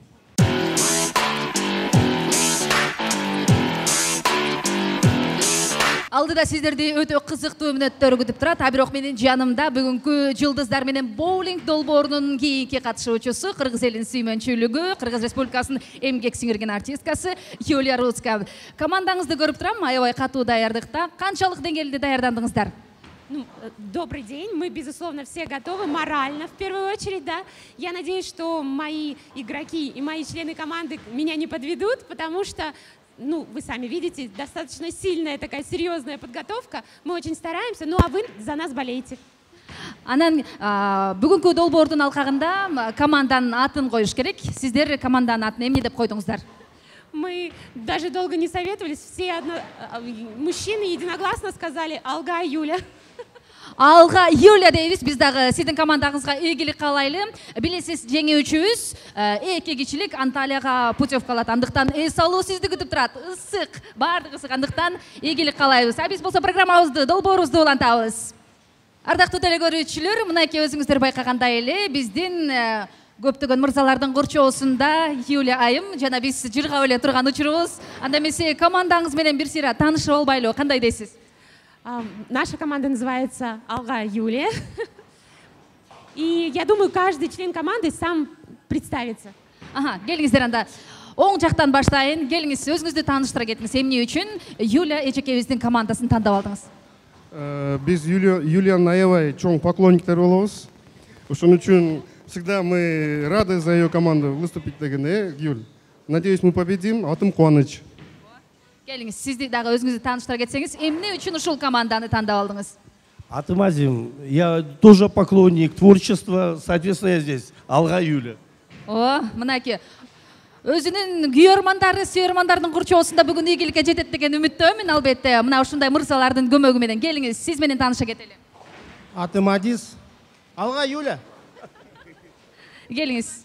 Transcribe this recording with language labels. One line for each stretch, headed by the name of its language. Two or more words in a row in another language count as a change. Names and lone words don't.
Kyrgyz: Алдыда сиздерди өтө кызыктуу мүнөттөр күтүп турат. Бирок менин жанымда бүгүнкү жылдыздар менен боулинг долбоорунун кийинки катышуучусу, Кыргыз элинин сүймөнчүлүгү, Кыргыз Республикасынын эмгек сиңирген артисткасы Юлия Руцкая. Командаңызды көрүп турам, аябай катуу даярдыкта. Канчалык деңгээлде даярдандыңыздар?
Russian: Добрый день, мы, безусловно, все готовы морально, в первую очередь, да. Я надеюсь, что мои игроки и мои члены команды меня не подведут, потому что, вы сами видите, достаточно сильная такая серьезная подготовка. Мы очень стараемся, а вы за нас болеете.
Kyrgyz: Анан бүгүнкү долбоордун алкагында команданын атын коюш керек. Сиздер команданын атын эмне деп койдуңуздар?
Russian: Мы даже долго не советовались, все мужчины единогласно сказали «Алга Юля».
Kyrgyz: Алга Юля дейбиз, биз дагы сиздин командаңызга ийгилик каалайлы. Билесиз, жеңүүчүбүз 2 кишилик Анталияга путевка алат. Андыктан эс алуу сизди күтүп турат. Ысык, баардыгы ысык. Андыктан ийгилик каалайбыз. Биз болсо программабызды, долбоорубузду улантабыз. Ардактуу телекөрүүчүлөр, мынакей өзүңүздөр байкагандай эле биздин көптөгөн мырзалардын курчоосунда Юля айым жана биз жыргап эле турган учурубуз. Анда эмесе командаңыз менен бир сыйра таанышып албайлы, кандай дейсиз?
Russian: Наша команда называется «Алга Юлия». И я думаю, каждый член команды сам представится.
Kyrgyz: Келиңиздер анда. Оң жактан баштайын. Келиңиз, өзүңүздү тааныштыра кетиңиз. Эмне үчүн Юля эчекебиздин командасын тандап алдыңыз? Биз Юлиянын аябай чоң поклонниктер болобуз. Ошон үчүн
Russian: всегда мы рады за ее команду выступить деген, Юль. Надеюсь, мы победим.
Kyrgyz: Атым Кубаныч. Келиңиз, сизди дагы өзүңүздү тааныштыра кетсеңиз, эмне үчүн ушул команданы тандап алдыңыз? Атым Азим,
Russian: я тоже поклонник творчества, соответственно, я здесь.
Kyrgyz: Алга Юля. Мынакей. Өзүнүн күйөрмандары, сүйөрмандардын курчоосунда бүгүн ийгиликке жетет деген үмүттөмүн, албетте. Мына ушундай мырзалардын көмөгү менен. Келиңиз, сиз менен тааныша кетели. Атым Адис. Алга Юля. Келиңиз.